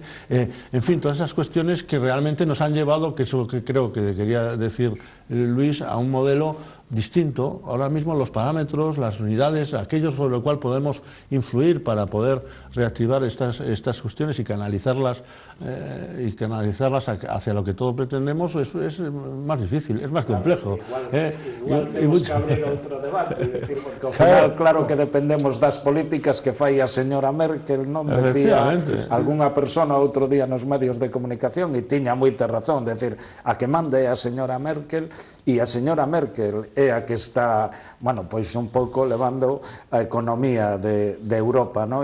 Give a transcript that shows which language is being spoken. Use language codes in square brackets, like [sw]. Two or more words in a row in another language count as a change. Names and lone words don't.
[es] En fin, todas esas cuestiones que realmente nos han llevado, que eso que creo que quería decir Luis, a un modelo distinto. Ahora mismo los parámetros, las unidades, aquellos sobre lo cual podemos influir para poder reactivar estas cuestiones y canalizarlas hacia lo que todos pretendemos es más difícil, es más complejo. [gl] Igual temos que abrir outro debate, decir, porque ao final claro que dependemos das políticas que fai a señora Merkel, non decía algunha persona outro día nos medios de comunicación e tiña moita razón, decir, a que manda é a señora Merkel e a señora Merkel é a que está, bueno, pois un pouco levando a economía de Europa, non?